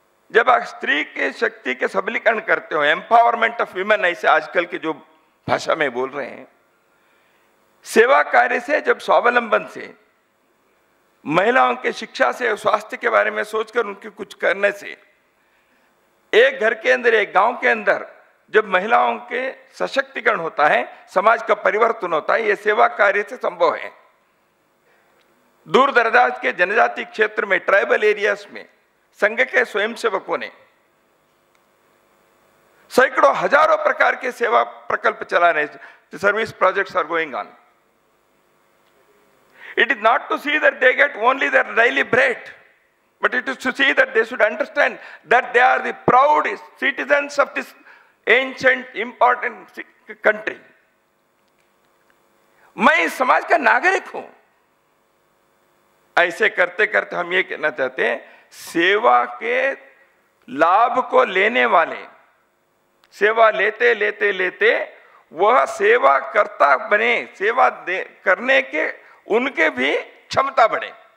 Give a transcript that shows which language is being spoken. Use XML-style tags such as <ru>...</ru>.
<hi>जब आप स्त्री के शक्ति के सबलीकरण करते हो,</hi> <en>empowerment of women</en> <hi>ऐसे आजकल के जो भाषा में बोल रहे हैं, सेवा कार्य से, जब स्वावलंबन से, महिलाओं के शिक्षा से, स्वास्थ्य के बारे में सोचकर उनके कुछ करने से, एक घर के अंदर, एक गांव के अंदर जब महिलाओं के सशक्तिकरण होता है, समाज का परिवर्तन होता है, यह सेवा कार्य से संभव है। दूर दराज के जनजाति क्षेत्र में,</hi> <en>tribal areas</en> <hi>में संघ के स्वयंसेवकों ने सैकड़ों हजारों प्रकार के सेवा प्रकल्प चला रहे हैं,</hi> <en>Service projects are going on. It is not to see that they get only their daily bread, but it is to see that they should understand that they are the proud citizens of this ancient, important country.</en> <hi>मैं इस समाज का नागरिक हूं. ऐसे करते करते हम ये कहना चाहते हैं, सेवा के लाभ को लेने वाले, सेवा लेते लेते लेते वह सेवा करता बने, सेवा करने के उनके भी क्षमता बढ़े.</hi>